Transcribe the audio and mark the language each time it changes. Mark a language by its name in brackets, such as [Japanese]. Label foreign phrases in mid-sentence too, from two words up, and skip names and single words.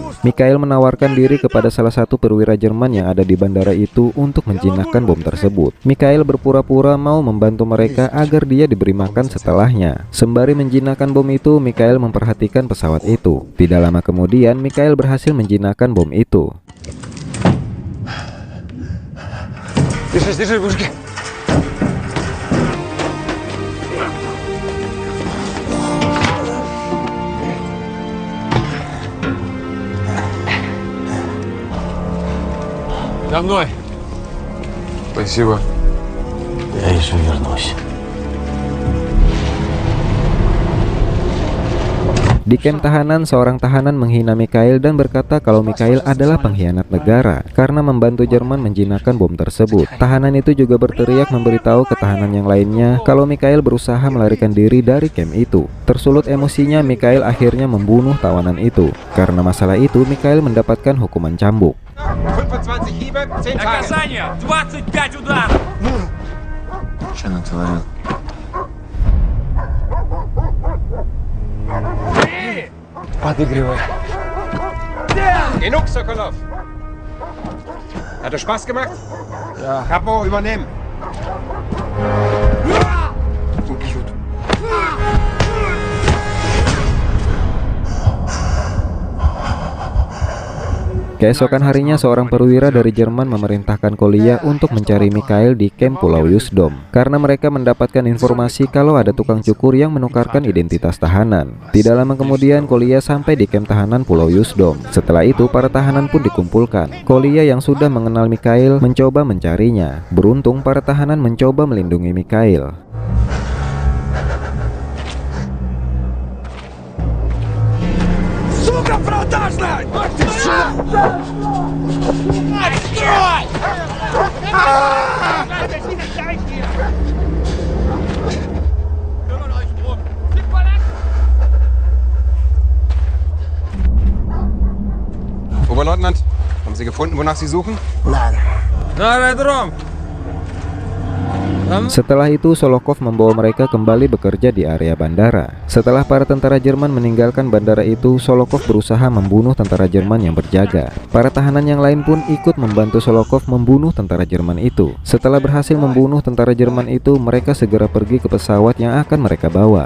[Indonesian] Mikhail menawarkan diri kepada salah satu perwira Jerman yang ada di bandara itu untuk menjinakkan bom tersebut. Mikhail berpura-pura mau membantu mereka agar dia diberi makan setelahnya. Sembari menjinakkan bom itu, Mikhail memperhatikan pesawat itu. Tidak lama kemudian, Mikhail berhasil menjinakkan bom itu. [Russian] Держи, мужики. За мной. Спасибо. Я еще вернусь. [Indonesian] Di kamp tahanan, seorang tahanan menghina Mikhail dan berkata kalau Mikhail adalah pengkhianat negara karena membantu Jerman menjinakkan bom tersebut. Tahanan itu juga berteriak memberitahu ke tahanan yang lainnya kalau Mikhail berusaha melarikan diri dari kamp itu. Tersulut emosinya, Mikhail akhirnya membunuh tawanan itu. Karena masalah itu, Mikhail mendapatkan hukuman cambuk. [German] 25 Hiebe, 10 Tage. [Russian] Наказание 25 ударов. Что натворил? Подыгрывай. [German] Genug, Sokolov. Hat es Spaß gemacht? Ja. Kapo, übernehmen. [Russian] Убьют. [Indonesian] Keesokan harinya, seorang perwira dari Jerman memerintahkan Kolia untuk mencari Mikhail di kamp Pulau Usedom karena mereka mendapatkan informasi kalau ada tukang cukur yang menukarkan identitas tahanan. Tidak lama kemudian, Kolia sampai di kamp tahanan Pulau Usedom. Setelah itu, para tahanan pun dikumpulkan. Kolia yang sudah mengenal Mikhail mencoba mencarinya. Beruntung, para tahanan mencoba melindungi Mikhail. [Russian] Сука продажная! Открой! [German] Oberleutnant, haben Sie gefunden, wonach Sie suchen? Nein. [Russian] На аэродром. [Indonesian] Setelah itu, Solokov membawa mereka kembali bekerja di area bandara. Setelah para tentara Jerman meninggalkan bandara itu, Solokov berusaha membunuh tentara Jerman yang berjaga. Para tahanan yang lain pun ikut membantu Solokov membunuh tentara Jerman itu. Setelah berhasil membunuh tentara Jerman itu, mereka segera pergi ke pesawat yang akan mereka bawa.